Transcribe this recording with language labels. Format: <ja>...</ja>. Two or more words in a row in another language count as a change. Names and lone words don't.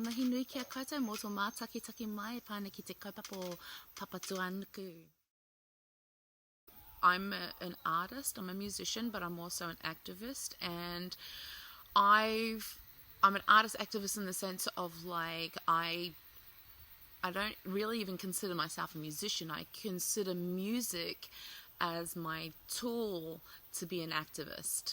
<mi>nui kia koutou mō tō mātakitaki mai e pāna ki te kaupapa papatuanuku.</mi> <en>I'm an artist, I'm a musician, but I'm also an activist, and I'm an artist activist in the sense of like I don't really even consider myself a musician. I consider music as my tool to be an activist.</en>